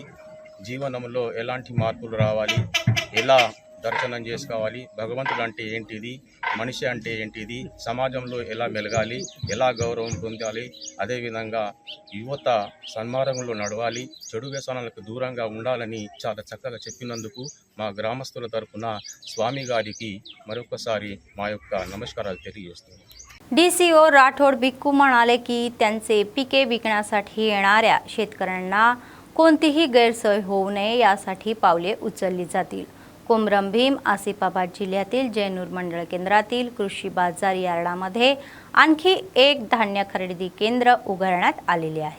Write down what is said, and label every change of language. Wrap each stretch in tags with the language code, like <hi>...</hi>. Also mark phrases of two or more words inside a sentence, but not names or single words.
<te>జీవనంలో ఎలాంటి మార్పులు రావాలి, ఎలా దర్శనం చేసుకోవాలి, భగవంతుడు అంటే ఏంటిది, మనిషి అంటే ఏంటిది, సమాజంలో ఎలా మెలగాలి, ఎలా గౌరవం పొందాలి, అదేవిధంగా యువత సన్మార్గంలో నడవాలి, చెడు వ్యసనాలకు దూరంగా ఉండాలని చాలా చక్కగా చెప్పినందుకు మా గ్రామస్తుల తరఫున స్వామి గారికి మరొకసారి మా యొక్క నమస్కారాలు తెలియజేస్తున్నాను.</te> <mr>DCO राठोड भिक्खू म्हणाले की त्यांचे पिके विकण्यासाठी येणाऱ्या शेतकऱ्यांना कोणतीही गैरसोय होऊ नये यासाठी पावले उचलली जातील. कोमरम भीम आसिफाबाद जिल्ह्यातील जैनूर मंडळ केंद्रातील कृषी बाजार यार्डामध्ये आणखी एक धान्य खरेदी केंद्र उघडण्यात आलेले आहे.</mr>